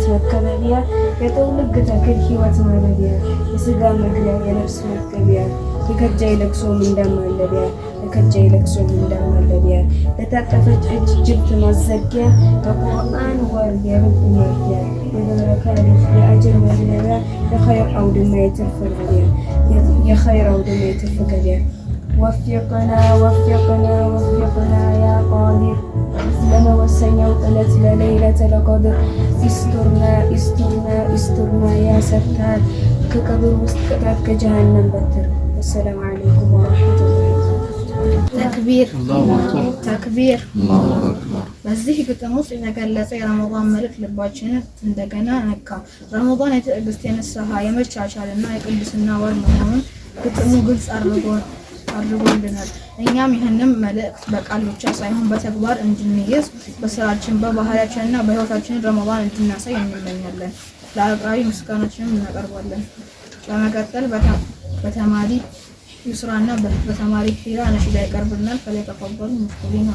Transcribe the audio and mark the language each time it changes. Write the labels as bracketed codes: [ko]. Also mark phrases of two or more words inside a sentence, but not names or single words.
[am] መከበቢያ የጠውልግ ተክል ሕይወት ማለቢያ የሥጋ መግቢያ የነፍስ መገቢያ የከጃይ ለቅሶ ምንዳማለቢያ የከጃይ ለቅሶ ምንዳማለቢያ ለታቀፈች እጅ ጅብት ማዘጊያ በቁርአን ወር የርብ ማርፊያ የበረካ ልፍ የአጅር መዝነቢያ የኸይር አውድማ የትርፍ ገቢያ የኸይር አውድማ የትርፍ ገቢያ وفقنا [ar] يا قادر [am] ለመወሰኛው ዕለት ለለይለተ ለቀድር [ar] استرنا يا ستار [am] ከቀብር ውስጥ ቅጣት ከጀሃነም በትር [ar] السلام عليكم ورحمة الله [am] ተክቢር በዚህ ግጥም ውስጥ የተገለጸ የረመዳን መልእክት ልባችንን እንደገና ነካ። ረመዳን የትዕግስት፣ የንስሐ፣ የመቻቻልና የቅድስና ወር መሆኑን ግጥሙ ግልጽ አድርጎልናል። እኛም ይህንን መልእክት በቃል ብቻ ሳይሆን በተግባር እንድንይዝ በስራችን በባህሪያችንና በሕይወታችን ረመዳን እንድናሳይ እንመኛለን። ለአቅራቢ ምስጋናችንን እናቀርባለን። በመቀጠል በተማሪ ዩስራና በተማሪ ሂራ ነሽዳ ይቀርብልናል። ፈለተፈضሉ ሙስሊሚን